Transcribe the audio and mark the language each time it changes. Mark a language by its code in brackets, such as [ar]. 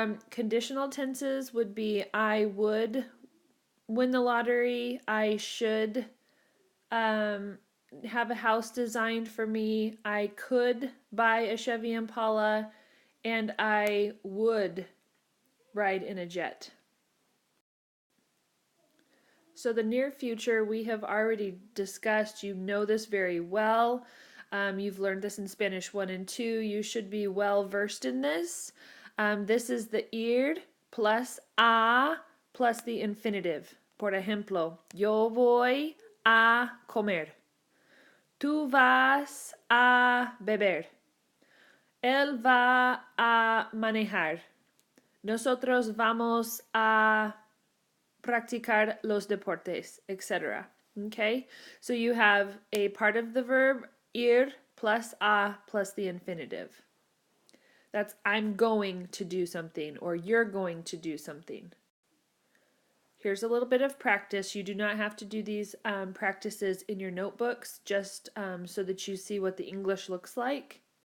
[en] Conditional tenses would be I would win the lottery, I should have a house designed for me, I could buy a Chevy Impala, and I would ride in a jet. So the near future we have already discussed. You know this very well. You've learned this in Spanish 1 and 2. You should be well versed in this. This is the ir plus a plus the infinitive. [es] Por ejemplo, yo voy a comer. Tú vas a beber. Él va a manejar. Nosotros vamos a practicar los deportes, etc. [en] Okay? So you have a part of the verb ir plus a plus the infinitive. That's I'm going to do something or you're going to do something. Here's a little bit of practice. You do not have to do these practices in your notebooks, just so that you see what the English looks like.